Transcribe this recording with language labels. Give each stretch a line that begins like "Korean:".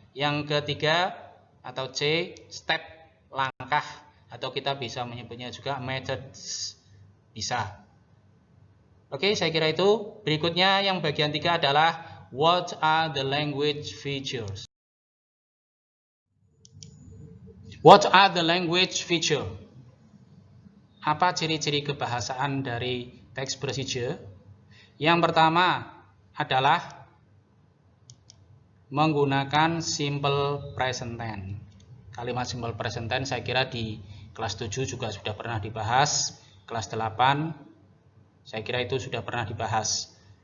Indonesian: Yang ketiga atau C, step, langkah, atau kita bisa menyebutnya juga methods, bisa. Oke, saya kira itu. Berikutnya yang bagian 3 adalah
English: what are the language features? What are the language feature?
Indonesian: Apa ciri-ciri kebahasaan dari text procedure? Yang pertama adalah menggunakan simple present tense. Kalimat simple present tense saya kira di kelas 7 juga sudah pernah dibahas. Kelas 8 saya kira itu sudah pernah dibahas.